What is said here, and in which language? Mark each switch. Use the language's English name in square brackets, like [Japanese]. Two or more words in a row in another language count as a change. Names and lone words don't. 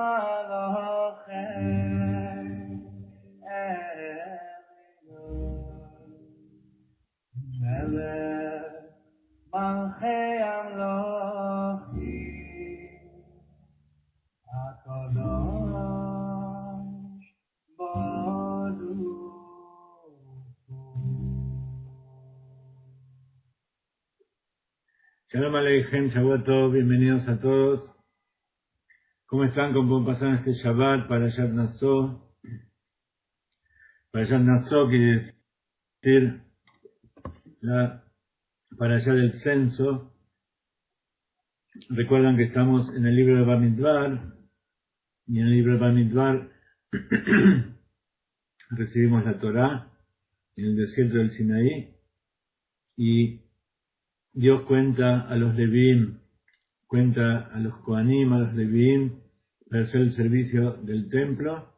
[Hebrew] מלאכי עליון מלך מלכי המלכים הקדוש ברוך הוא. שלום עליכם שבת טוב, [Spanish] bienvenidos a todos. ¿Cómo están? ¿Cómo pasaron este Shabbat? Parashat Naso. Parashat Naso quiere decir la Parashat del censo. Recuerdan que estamos en el libro de Bamidbar, y en el libro de Bamidbar recibimos la Torá en el desierto del Sinaí, y Dios cuenta a los Levíim, cuenta a los Kohanim, a los Levíim, para hacer el servicio del templo.